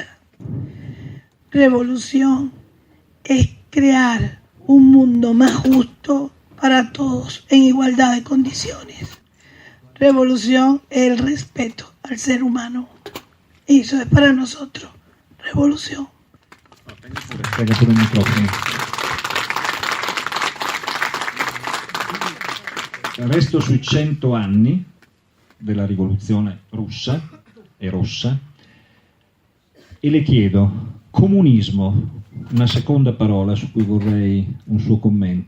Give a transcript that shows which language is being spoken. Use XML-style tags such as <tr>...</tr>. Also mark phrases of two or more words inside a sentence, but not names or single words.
<es>Revolución es crear un mundo más justo para todos en igualdad de condiciones. Revolución es el respeto al ser humano. Y eso es para nosotros revolución.</es> <it>Tenga pure il microfono. Resto sui 100 anni della rivoluzione russa e rossa e le chiedo, comunismo, una seconda parola su cui vorrei un suo commento.</it>